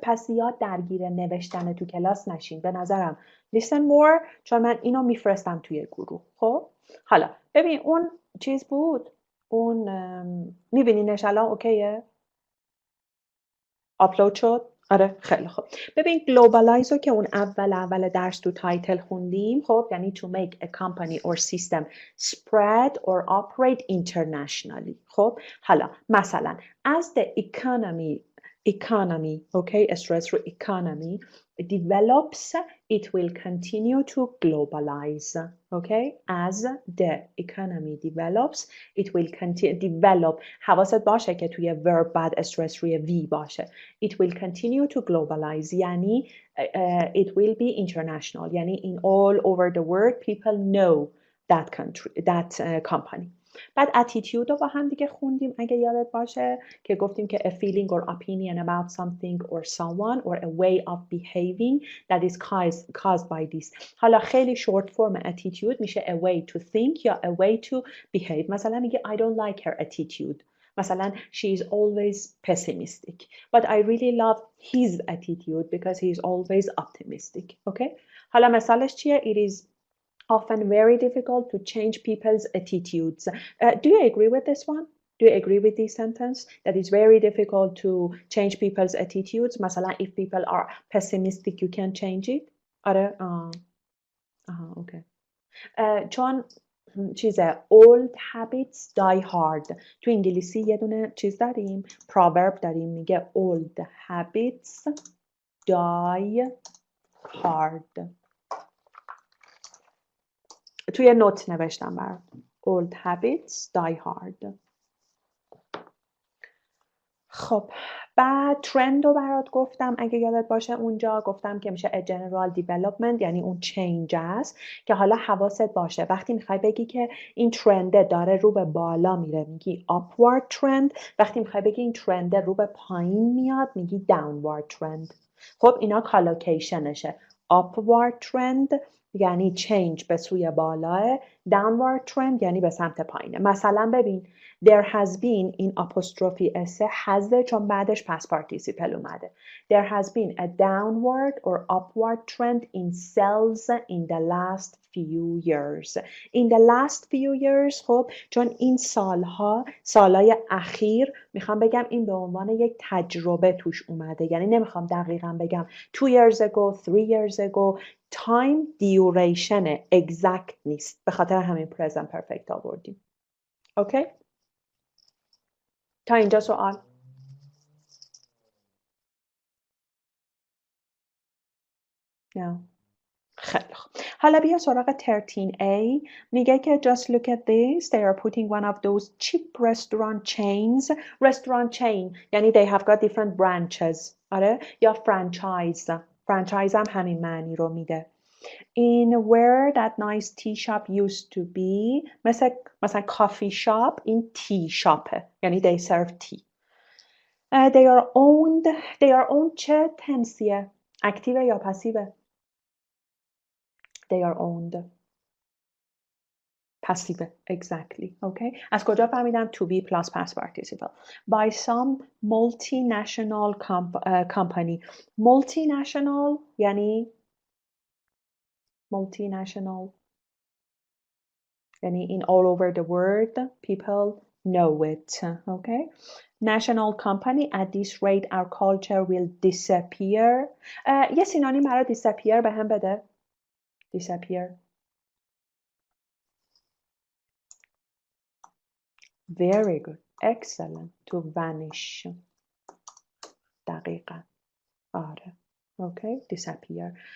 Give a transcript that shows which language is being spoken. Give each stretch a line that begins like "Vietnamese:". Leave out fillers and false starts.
Persian: پس زیاد درگیر نوشتن تو کلاس نشین. به نظرم
English: listen more،
Persian: چون من اینو میفرستم توی گروه. خب حالا ببین اون چیز بود، اون میبینینش الان اوکیه؟ آپلود شد؟ آره خیلی خوب. ببین globalize رو که اون اول درس تو تایتل خوندیم، خب یعنی
English: to make a company or system spread or operate internationally.
Persian: خب حالا مثلا
English: as the economy okay stress رو economy develops it will continue to globalize. okay as the economy develops it will continue develop.
Persian: حواست باشه که توی verb بعد استرس روی V باشه.
English: it will continue to globalize یعنی it will be international یعنی in all over the world people know that country that company.
Persian: بعد attitude رو با هم دیگه خوندیم اگه یادت باشه که گفتیم که
English: a feeling or opinion about something or someone or a way of behaving that is caused by this. حالا خیلی short form attitude میشه a way to think یا a way to behave.
Persian: مثلا میگه
English: I don't like her attitude. مثلا she is always pessimistic but I really love his attitude because he is always optimistic. okay حالا مثالش چیه؟ It is often very difficult to change people's attitudes. Do you agree with this one? Do you agree with this sentence? That it's very difficult to change people's attitudes. مثلا if people are pessimistic you can change it. آره okay.
Persian: چون چیزه
English: old habits die hard.
Persian: تو انگلیسی یه دونه چیز داریم proverb داریم میگه
English: old habits die hard.
Persian: توی نوت نوشتم برات
English: old habits die hard.
Persian: خب بعد ترند رو برات گفتم اگه یادت باشه اونجا گفتم که میشه a general development یعنی اون چینج است که حالا حواست باشه وقتی میخوای بگی که این ترنده داره رو به بالا میره میگی upward trend، وقتی میخوای بگی این ترنده رو به پایین میاد میگی downward trend. خب اینا کالوکیشنشه. upward trend یعنی چینج به سوی بالاه، downward trend یعنی به سمت پایینه. مثلا ببین
English: there has been این apostrophe s has
Persian: چون بعدش
English: past participle اومده. There has been a downward or upward trend in sales in the last few years. In the last few years
Persian: خب چون این سالهای اخیر میخوام بگم این به عنوان یک تجربه توش اومده یعنی نمیخوام دقیقا بگم
English: 2 years ago 3 years ago. time duration exact
Persian: نیست به خاطر همین present perfect آوردیم. اوکی تا اینجا سوال؟ نه. خیلی خوب. حالا بیا سراغ 13A. میگه که
English: just look at this. They are putting one of those cheap restaurant chains. Restaurant chain یعنی they have got different branches.
Persian: آره؟ یا franchise. franchise هم همین معنی رو میده.
English: In where that nice tea shop used to be. مثلا coffee shop این tea shop یعنی they serve tea. They are owned
Persian: چه تنسیه؟ اکتیو یا پسیوه؟ They are owned.
English: Passive, exactly. Okay.
Persian: از کجا فهمیدم
English: to be plus past participle? By some multinational company. Multinational یعنی multinational یعنی in all over the world people know it. Okay. National company. At this rate our culture will disappear.
Persian: یه سینونیم برای disappear به هم بده.
English: Disappear. Very good. Excellent. To vanish. دقیقا. آره. Okay. Disappear.